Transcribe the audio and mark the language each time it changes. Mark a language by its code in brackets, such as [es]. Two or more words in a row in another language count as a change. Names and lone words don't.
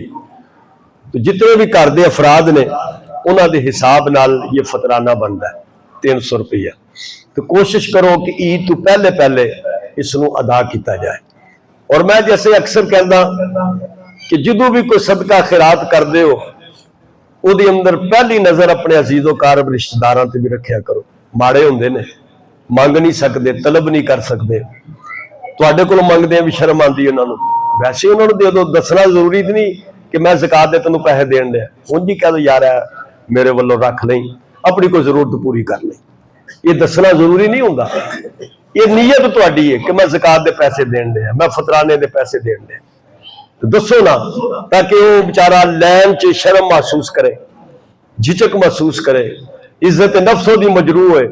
[pa] تو جتنے بھی گھر دے افراد نے انہاں دے حساب نال یہ فطرانہ بنتا ہے 300 روپیہ. تو کوشش کرو کہ عید تو پہلے اس نو ادا کیتا جائے. اور میں جیسے اکثر کہنا کہ جدو بھی کوئی صدقہ خیرات کر دے ہو، او دی اندر پہلی نظر اپنے عزیز و قارب رشتہ داراں تے بھی رکھیا کرو. ماڑے ہوندے نے، منگ نہیں سکتے، طلب نہیں کر سکتے، تواڈے کولوں منگدے بھی شرم آندی انہاں نوں. ویسے انہاں نوں دے دو، دسنا ضروری نہیں کہ میں زکات دے تینوں پیسے دین دے، انج ہی کہہ دو یار میرے والوں رکھ لیں، اپنی کوئی ضرورت پوری کر لیں. یہ دسنا ضروری نہیں ہوندا. یہ نیت تواڈی ہے کہ میں زکات دے پیسے دین دے، میں فطرانے دے پیسے دین دے. تو دسو نا، تاکہ وہ بیچارہ لین چ شرم محسوس کرے، جھجک محسوس کرے، عزت نفس دی مجروح ہے.